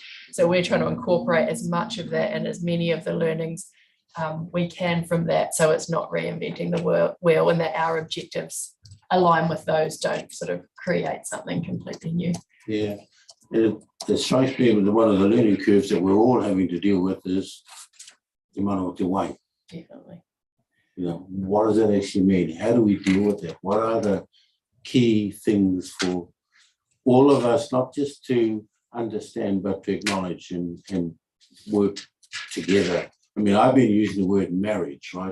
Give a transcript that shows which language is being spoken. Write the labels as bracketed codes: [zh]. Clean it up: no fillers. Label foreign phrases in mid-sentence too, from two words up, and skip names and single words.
[en] So we're trying to incorporate as much of that and as many of the learnings we can from that, so it's not reinventing the wheel, and that our objectives align with those, don't sort of create something completely new. Yeah, it strikes me that one of the learning curves that we're all having to deal with is the [mi] mana o te wai. [en] Definitely. What does that actually mean? How do we deal with that? What are the key things for all of us, not just to understand, but to acknowledge and work together? I mean, I've been using the word marriage, right?